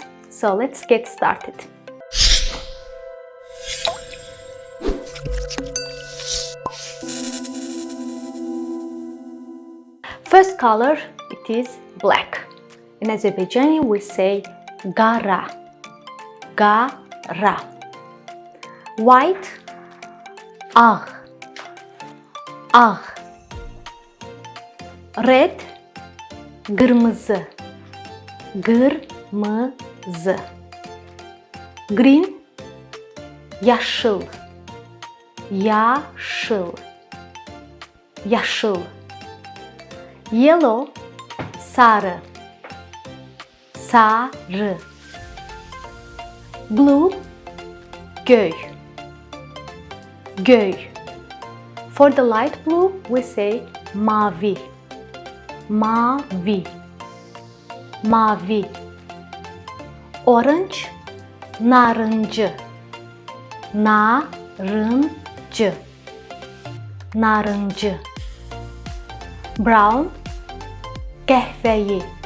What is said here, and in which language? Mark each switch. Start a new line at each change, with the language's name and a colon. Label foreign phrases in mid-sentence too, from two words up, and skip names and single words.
English: So let's get started. First color, it is black. In Azerbaijani we say gara. Gara. White,
Azerbaijani: ağ. Ağ. Red, kırmızı. Kırmızı. Green, yaşıl. Yaşıl. Yaşıl.
English: Yellow, sarı.
Azerbaijani: Sarı. Blue, göy. Göy.
English: For the light blue, we say mavi.
Azerbaijani: Mavi. Mavi.
English: Orange, narıncı.
Azerbaijani: Narıncı. Narıncı.
English: Brown, qəhvəyi.